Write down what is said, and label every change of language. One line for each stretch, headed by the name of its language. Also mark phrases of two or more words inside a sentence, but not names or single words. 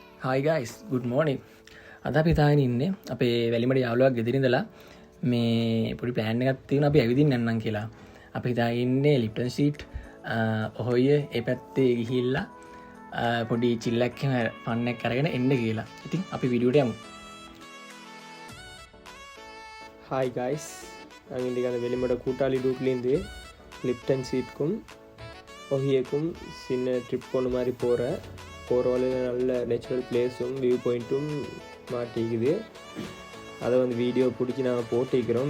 English: Hi guys, good morning.
Sinhala: අද අපි තාගෙන ඉන්නේ අපේ වැලිමඩ යාළුවා ගෙදර ඉඳලා මේ පොඩි ප්ලෑන් එකක් තියෙනවා අපි ඇවිදින්න යන්නම් කියලා. අපි තාගෙන ඉන්නේ ලිප්ටන් ස්ට්‍රීට් ඔහොය ඒ පැත්තේ ගිහිල්ලා පොඩි chill එකක් ෆන් එකක් අරගෙන එන්න කියලා. ඉතින් අපි වීඩියෝට යමු.
English: Hi guys,
Tamil: நாங்கள் இன்றைக்கி அந்த வெளிமட கூட்டாளி டூட்லேருந்து லிப்டன் சீட்க்கும் ஒஹியக்கும் சின்ன ட்ரிப் போன மாதிரி போகிற வழியில் நல்ல
English: natural place-um view point-um
Tamil: மாட்டிக்குது. அதை வந்து வீடியோ பிடிச்சி நாங்கள் போட்டிக்கிறோம்.